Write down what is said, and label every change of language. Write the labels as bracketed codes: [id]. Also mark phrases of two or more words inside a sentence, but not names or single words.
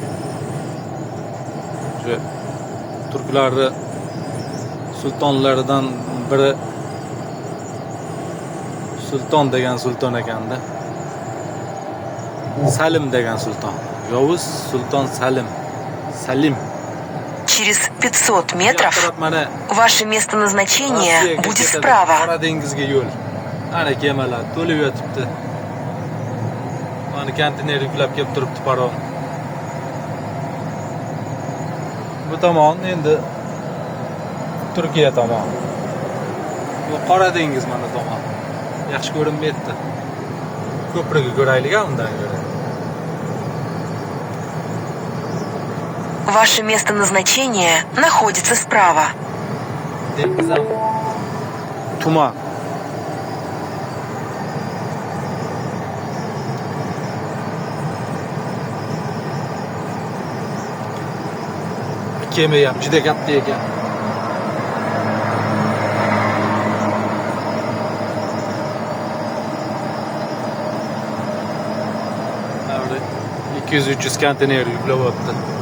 [uz] Shu turklarni sultonlaridan biri Sulton degan sulton ekanda. Salim degan sulton. Yovuz Sulton Salim. Salim. [ru] Через 500 метров ваше место назначения будет справа. [uz] Qora dengizga yo'l. Ana kemalar to'lib yotibdi. Mana konteyner yuklab kelib turibdi parom. Bu tomon endi Turkiya tomon. Bu Qora dengiz mana tomon. Yaxshi ko'rinmayapti. Ko'prikni ko'raylik undan ko'ra. [ru] Ваше место назначения находится справа. [uz] Dengizam tuman. Kema ham juda katta ekan. Mana 200-300 konteyner yuklayapti.